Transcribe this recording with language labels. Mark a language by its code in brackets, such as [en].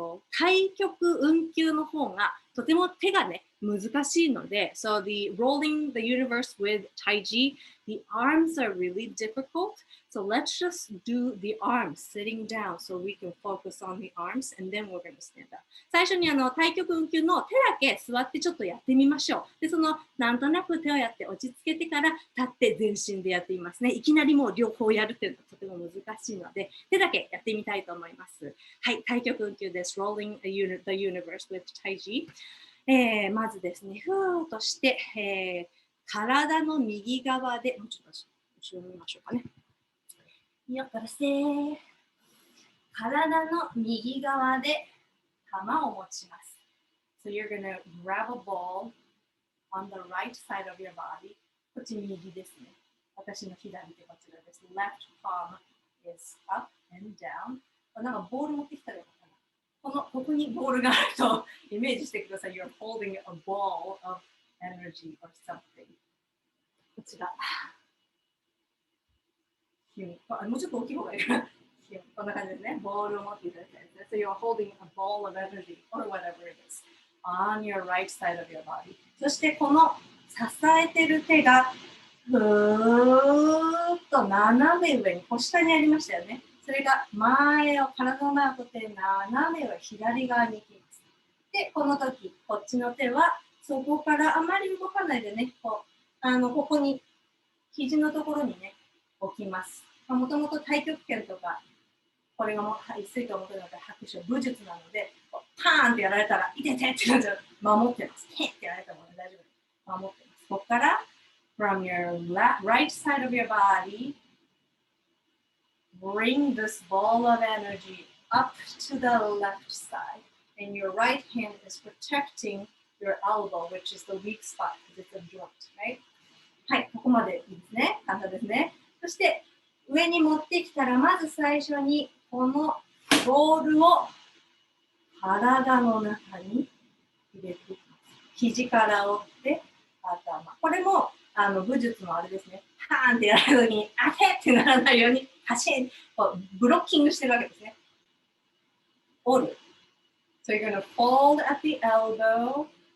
[en] 太極運球の方がとても手がね難しいので、 So the rolling the universe with Taiji, the arms are really difficult. So let's just do the arms sitting down so we can focus on the arms and then we're going to stand up. [ja] 最初に太極運球の手だけ座ってちょっとやってみましょう。で、なんとなく手をやって落ち着けてから立って全身でやってみますね。いきなりもう両方やるっていうのはとても難しいので、手だけやってみたいと思います。はい、太極運球です。 Rolling the universe with Taiji。まずですね、ふーっとして、体の右側で、もうちょっと後ろ見ましょうかね。よっからせー。体の右側で玉を持ちます。 [en] So you're gonna grab a ball on the right side of your body. [ja] こっち右ですね。私の左手こちらです。 Left palm is up and down. なんかボール持ってきたらよかったな。ここにボールがあるとイメージしてください。 [en] You're holding a ball of energy or something. [ja] こちら。もうちょっと大きい方がいいかな。こんな感じですね。 [en] ボールを持っていただきたいですね。 So you're holding a ball of energy or whatever it is on your right side of your body. [ja] そしてこの支えてる手がふーっと斜め上に、下にありましたよね。それが体の前を取って斜めを左側に行きます。で、この時、こっちの手はそこからあまり動かないでね、ここに肘のところにね、置きます。もともと太極拳とか、これが一水と思ってるので拍手武術なので、パーンってやられたら、いててって感じで守ってます。ヘンってやられたもので大丈夫です。 [en] 守ってます。ここから、 from your right side of your body, bring this ball of energy up to the left side. And your right hand is protecting your elbow, which is the weak spot because it's a joint, right? [ja] はい、ここまでいいですね。簡単ですね。そして、上に持ってきたら、まず最初にこのボールを体の中に入れていきます。肘から折って頭。これも武術のあれですね。パーンってやられた時に、あてってならないように、パシンとブロッキングしてるわけですね。折る。 [en] So you're gonna fold at the elbow.